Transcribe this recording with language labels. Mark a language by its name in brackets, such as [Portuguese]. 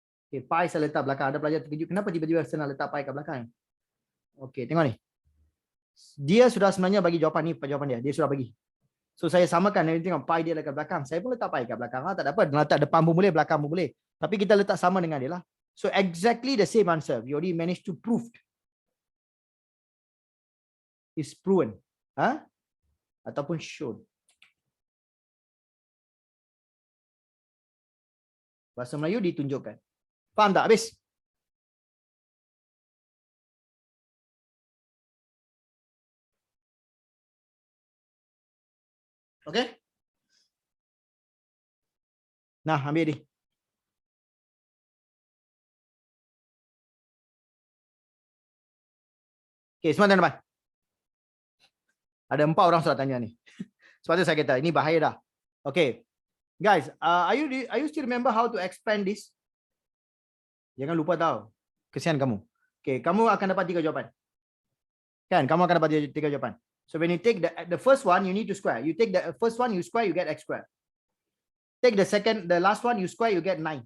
[Malay] Okay, pi saya letak belakang. Ada pelajar terkejut. Kenapa tiba-tiba saya nak letak pi kat belakang? Okay, tengok ni. Dia sudah sebenarnya bagi jawapan ni, jawapan dia. Dia sudah bagi. So saya samakan. Tengok pi dia dekat belakang. Saya pun letak pi kat belakang. Tak ada apa. Letak depan pun boleh, belakang pun boleh. Tapi kita letak sama dengan dia lah. [English] So exactly the same answer. We already managed to prove. Is proven. Ataupun shown. [Malay] Bahasa Melayu ditunjukkan. Faham tak? Habis? Okay? Nah, ambil ni. Okay, semua tuan-tuan. Ada 4 orang sudah tanya ni. Sebab tu saya kata, ini bahaya dah. Okay. [English] Guys, are you still remember how to expand this? [Malay] Jangan lupa tahu. Kesian kamu. Okay, kamu akan dapat 3 jawapan. Kan, kamu akan dapat 3 jawapan. [English] So when you take the first one, you need to square. You take the first one, you square, you get x square. Take the last one, you square, you get 9.